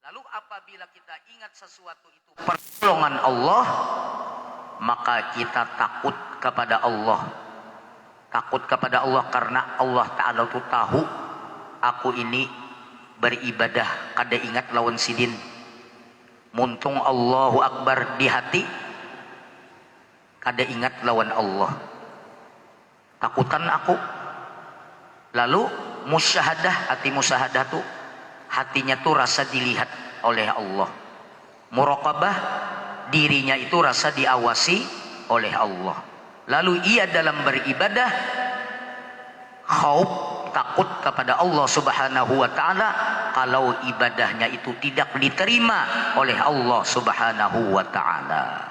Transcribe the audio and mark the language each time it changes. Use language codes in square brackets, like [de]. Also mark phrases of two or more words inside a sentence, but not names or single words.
[id] apabila kita ingat sesuatu itu pertolongan Allah, maka kita takut kepada Allah. [bjn] Takut kepada Allah karena Allah Ta'ala itu tahu aku ini beribadah kada ingat lawan sidin. Muntung [ar] الله أكبر [bjn] di hati, kada ingat lawan Allah. Takutan aku. [id] Lalu musyahadah, hati musyahadah tuh hatinya tuh rasa dilihat oleh Allah. Muraqabah, dirinya itu rasa diawasi oleh Allah. Lalu ia dalam beribadah khauf, takut kepada Allah [ar] سبحانه وتعالى [id] kalau ibadahnya itu tidak diterima oleh Allah [ar] سبحانه وتعالى.